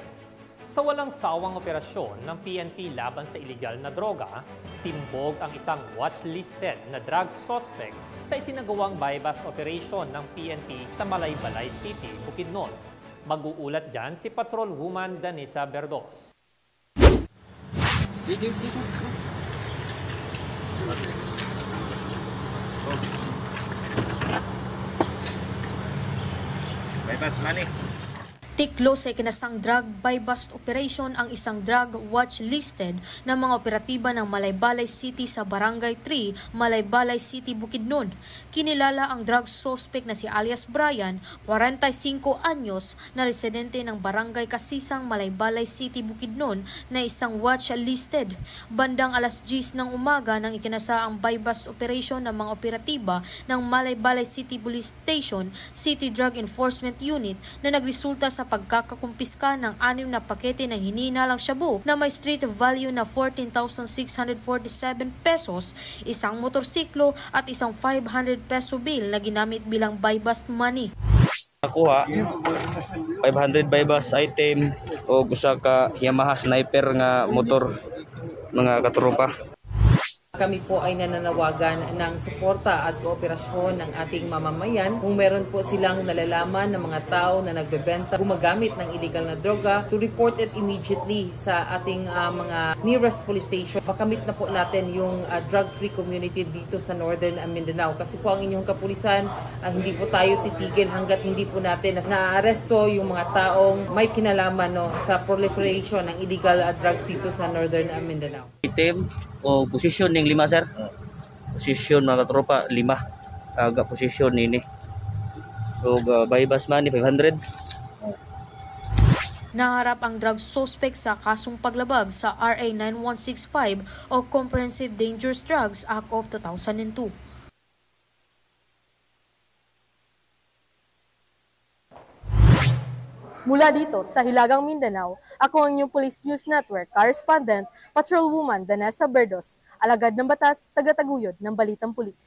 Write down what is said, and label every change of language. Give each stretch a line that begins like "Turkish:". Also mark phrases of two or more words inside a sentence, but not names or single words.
Filipino: Sa walang sawang operasyon ng PNP laban sa iligal na droga, timbog ang isang watchlisted na
English: drug suspect
Filipino: sa isinagawang
English: bypass operation
Filipino: ng PNP sa Malaybalay City, Bukidnon. Mag-uulat dyan si Patrolwoman Danisa Berdos.
English: Bypass money.
Filipino: Tiklo sa ikinasang
English: drug buy-bust operation
Filipino: ang isang
English: drug watch listed
Filipino: ng mga operatiba ng Malaybalay City sa Barangay 3, Malaybalay City, Bukidnon. Kinilala ang
English: drug suspect
Filipino: na si alias Brian, 45 anyos, na residente ng Barangay Kasisang, Malaybalay City, Bukidnon, na isang
English: watch listed.
Filipino: Bandang alas 10 ng umaga nang ikinasa ang
English: buy-bust operation
Filipino: ng mga operatiba ng Malaybalay City Police Station, City Drug Enforcement Unit, na nagresulta sa pagkakakumpiska ng 6 na pakete ng hinihinalang shabu na may
English: street value
Filipino: na 14,647 pesos, isang motorsiklo at isang 500
English: peso bill
Filipino: na ginamit bilang
English: buy-bust money.
Cebuano: Nakuha 500
English: buy-bust item
Cebuano: o usa ka Yamaha Sniper nga motor, mga katropa.
Filipino: Kami po ay nananawagan ng suporta at kooperasyon ng ating mamamayan kung meron po silang nalalaman ng mga tao na nagbebenta, gumagamit ng illegal na droga,
English: to report it immediately
Filipino: sa ating mga
English: nearest police station.
Filipino: Makamit na po natin yung
English: drug-free community
Filipino: dito sa Northern Mindanao. Kasi po ang inyong kapulisan, hindi po tayo titigil hanggat hindi po natin na-aresto yung mga taong may kinalaman sa proliferation ng
English: illegal drugs
Filipino: dito sa Northern Mindanao.
Cebuano: Item o posisyon ning 5, sir. Posisyon mga katropa 5. Aga posisyon nini.
English: So buy-bust money 500.
Filipino: Naharap ang
English: drug suspect
Filipino: sa kasong paglabag sa RA 9165 o Comprehensive Dangerous Drugs Act of 2002. Mula dito sa Hilagang Mindanao, ako ang inyong Police News Network correspondent, Patrolwoman Danisa Berdos, alagad ng batas, tagataguyod ng Balitang Pulis.